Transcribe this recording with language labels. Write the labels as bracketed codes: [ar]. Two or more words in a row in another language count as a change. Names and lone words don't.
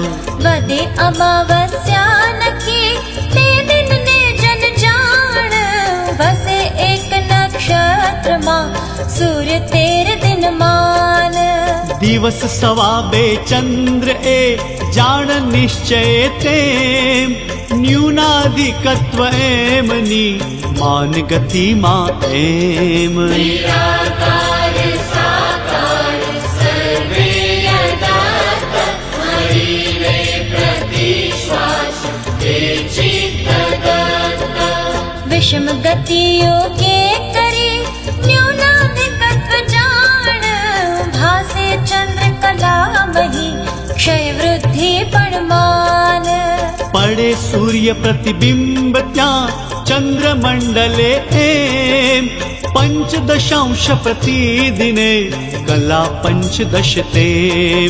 [gu] વધે અમાવસ્યા નખી તે દિનને જન જાણ વસે એક નક્ષત્રમાં સૂર્ય 13 દિન માન દિવસ સવા બે ચંદ્ર એ જાણ નિશ્ચય તેમ ન્યૂનાધિકત્વ એમની માન ગતિમાં એમ [sa] निराकार साकार सर्वे यदात्त शरीरे प्रतिश्वास हे चित्तदत्त [gu] વિષમ ગતિઓ કે કરી ન્યૂનાધિકત્વ જાણ ભાસે ચંદ્ર કલામહી ક્ષય વૃદ્ધિ પણ માન પડે સૂર્ય પ્રતિબિંબ ત્યાં ચંદ્રમંડલે એમ પંચદશાંશ પ્રતિદિને કલા પંચદશ તેમ